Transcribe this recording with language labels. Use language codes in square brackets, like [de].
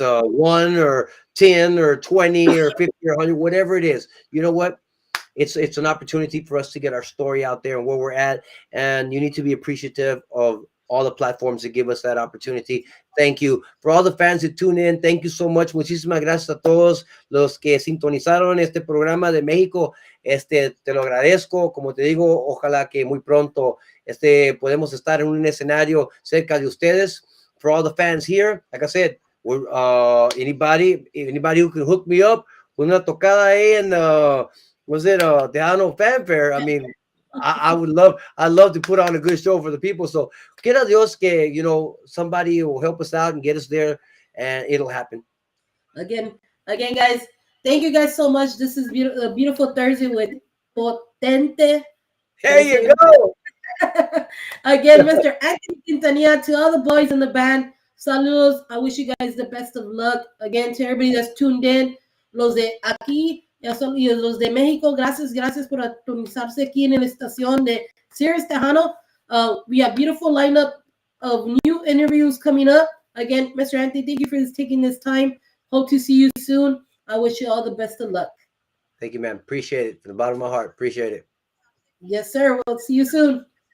[en] it's 1 or 10 or 20 or 50 or 100, whatever it is, you know what? It's an opportunity for us to get our story out there and where we're at, and you need to be appreciative of all the platforms that give us that opportunity. Thank you for all the fans that tune in. Thank you so much. [es] Muchísimas gracias a todos los que sintonizaron este programa de México. Te lo agradezco. Como te digo, ojalá que muy pronto podemos estar en un escenario cerca de ustedes. [en] For all the fans here, like I said, we're, anybody who can hook me up with [es] una tocada ahí, [en] and was it Tejano Fanfare? I mean, I'd love to put on a good show for the people. So, [es] quiera Dios que, [en] somebody will help us out and get us there, and it'll happen. Again, guys, thank you guys so much. This is a beautiful Thursday with Potente. There you go. Again, Mr. Anthony Quintanilla, to all the boys in the band, saludos. I wish you guys the best of luck. Again, to everybody that's tuned in, [es] los de aquí y los de México, gracias por atonizarse aquí en la estación de Sirius Tejano. [en] We have beautiful lineup of new interviews coming up. Again, Mr. Anthony, thank you for taking this time. Hope to see you soon. I wish you all the best of luck. Thank you, man. Appreciate it from the bottom of my heart. Appreciate it. Yes, sir. We'll see you soon.